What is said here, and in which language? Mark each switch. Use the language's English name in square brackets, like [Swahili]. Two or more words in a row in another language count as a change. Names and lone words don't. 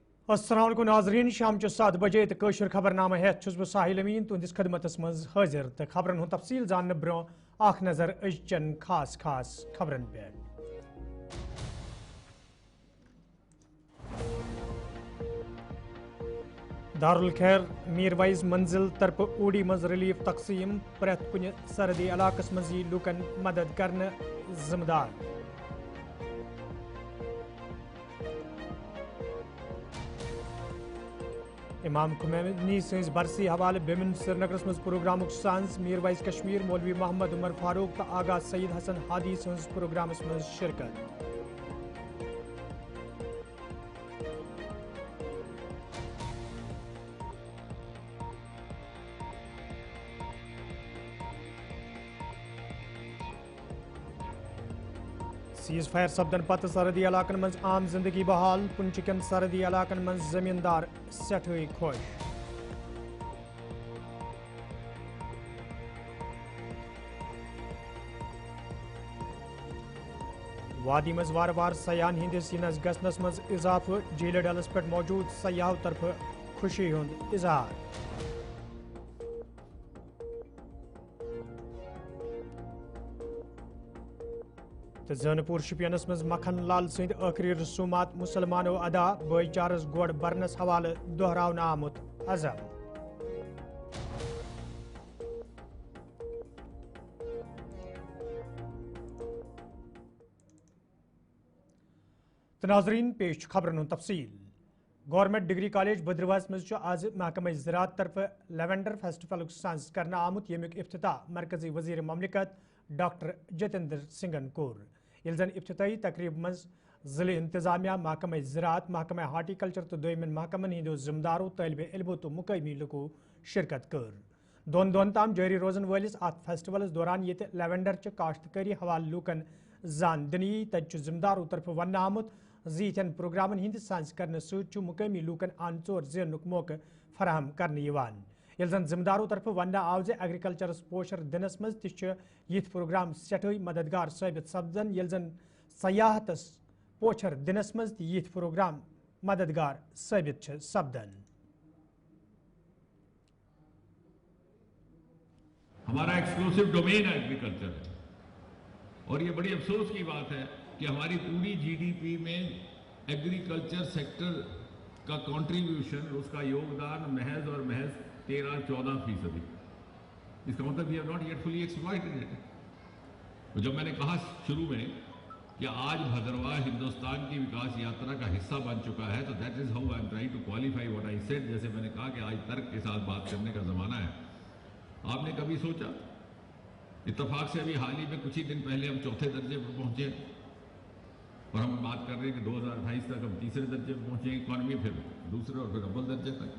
[Kashmiri] अस्सलाम वालेकुम नाज़रीन, शाम 7 बजे तो कशर खबरनामा हेत छुस बह साहिल अमीन तुंदिस खदमतस मज हाजिर तो खबरन हुंद तफसील जानने ब्रो आख नजर अजचन खास खबरन पे। दारुल खैर मीरवाइज मंजिल तरफ ओडी मज रिलीफ तकसीम प्रत कुन सरहदी इलाकस मज लूकन मदद करने जिम्मेदार। इमाम खुमैनी सज बरसी हवाले बेमिन श्रीनगरस मज प्रोग्राम सांस मीरवाइज कश्मीर मौलवी मोहम्मद उमर फारूक तो आगा सईद हसन हादी सज प्रोग्रामस मज शिरकत। [English] cease fire [Kashmiri] सपदन पत सरहदी इलाकन मज आम जिंदगी बहाल पुंचकन सरहदी इलाकन मज जमींदार सठई खुश। वादी मज वार वार सयान हिंदिस यनस गसनस मज इजाफ झील डलस पे मौजूद सयाह तरफ खुशी हुंद इजहार। तो जानपुर शुपियनस मज मखन लाल सिंध आखिरी रसूमात मुसलमानों अदा भाईचारस गोड़ बरनस हवाले दोहरावना आमुत अजम। तो नाजरीन पेश खबरन तफसील। गवर्नमेंट डिग्री कॉलेज भद्रवाह मज आज महकमा ज़राअत तरफ [English] lavender festival [Kashmiri] सांस करना आमुत यमुक इफ्तिताह मरकजी वजीर ममलिकत डॉक्टर जितेंद्र सिंगन कोर। ये जन इफ्तिताही तकरीब मज ज़िले इंतजामिया महकमा ज़राअत महकमा हार्टिकल्चर तो दोयमन महकमन हिंदो जिम्मेदारों तलबे इल्मो तो मुकामी लुको शिरकत कर। दोन दोन ताम जारी रोजन वालिस अत फेस्टिवल दौरान ये लेवेंडर च काश्तकारी हवाल लूकन जान दनी तज जिम्मेदारों तरफ वन आमुत जीथन प्रोग्रामन हिंद सांस करने सूच मुकामी लूकन आनचोर जेनुक मौके फराहम करने यवान। ये जन जिम्मेदारों तरफ वन आव जे एग्रीकल्चरस पोशर दिनस मज तिथ प्रोग्राम सठई मददगार साबित सपदन ये जन सयाहतस पोशर दिनस मज यथ प्रोग्राम मददगार साबित सपदन। [Hindi] हमारा [English] exclusive domain agriculture [Hindi] है और ये बड़ी अफसोस की बात है कि हमारी पूरी जीडीपी में [English] agriculture sector [Hindi] का कंट्रीब्यूशन उसका योगदान महज और महज 13-14%। इसका मतलब [English] we have not yet fully exploited it. [Hindi] तो जब मैंने कहा शुरू में कि आज भद्रवाह हिंदुस्तान की विकास यात्रा का हिस्सा बन चुका है तो [English] that is how I am trying to qualify what I said. [Hindi] जैसे मैंने कहा कि आज तर्क के साथ बात करने का जमाना है। आपने कभी सोचा, इत्तेफाक से अभी हाल ही में कुछ ही दिन पहले हम चौथे दर्जे पर पहुंचे और हम बात कर रहे हैं कि 2028 तक हम तीसरे दर्जे पर पहुंचेंगे इकॉनमी, फिर दूसरे और फिर अव्वल दर्जे तक।